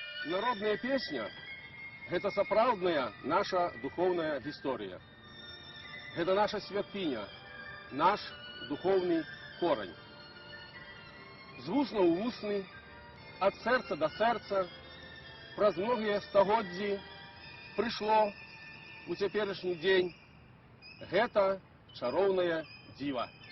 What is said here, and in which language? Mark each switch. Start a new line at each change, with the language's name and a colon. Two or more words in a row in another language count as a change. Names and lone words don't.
Belarusian: народная песня – это сапраўдная наша духовная гісторыя.
Russian: Это наша святыня, наш духовный корень.
Belarusian: З вусна ў вусны, ад сэрца да сэрца, праз многія стагоддзі прыйшло у цяперашні дзень гэта чароўнае дзіва.